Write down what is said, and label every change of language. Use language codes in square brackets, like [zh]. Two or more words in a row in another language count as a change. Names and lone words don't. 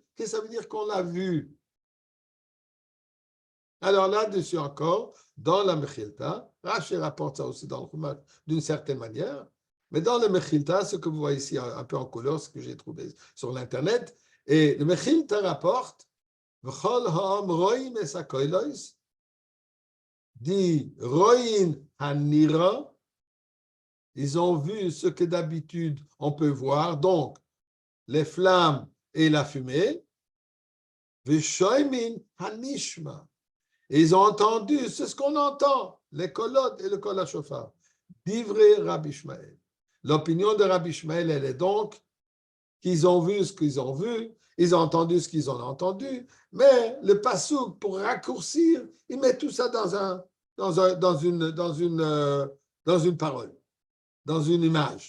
[fr] Qu'est-ce que ça veut dire qu'on l'a vu? Alors là-dessus encore, dans la Mechilta, Rashi rapporte ça aussi dans le Chumash d'une certaine manière, mais dans le Mechilta, ce que vous voyez ici un peu en couleur, ce que j'ai trouvé sur l'Internet, et le Mechilta rapporte [he] וכל העם רואים את הקולות, [fr] dit [he] רואין הנראה, [fr] ils ont vu ce que d'habitude on peut voir, donc les flammes et la fumée, [he] ושומעין הנשמע, [fr] et ils ont entendu, c'est ce qu'on entend, les kolot et le [he] קול השופר. דברי רבי ישמעאל. [fr] L'opinion de Rabbi Ishmael, elle est donc qu'ils ont vu ce qu'ils ont vu, ils ont entendu ce qu'ils ont entendu, mais le passouk, pour raccourcir, il met tout ça dans une parole, dans une image.